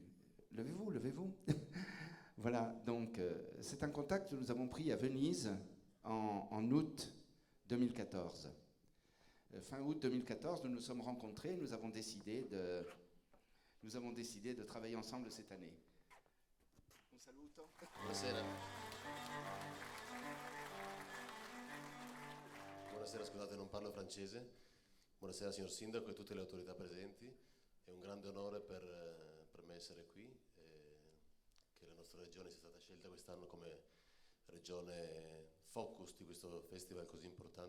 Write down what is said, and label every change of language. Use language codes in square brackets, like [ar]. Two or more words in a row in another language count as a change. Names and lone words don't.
[fr] Levez-vous. Voilà, donc c'est un contact que nous avons pris à Venise en août 2014. Fin août 2014, nous nous sommes rencontrés, nous avons décidé de travailler ensemble cette année. [it] Un saluto. Buonasera. Buonasera, scusate, non parlo francese. Buonasera signor Sindaco e tutte le autorità presenti. È un grande onore per me essere qui, che la nostra regione sia stata scelta quest'anno come regione focus di questo festival così importante.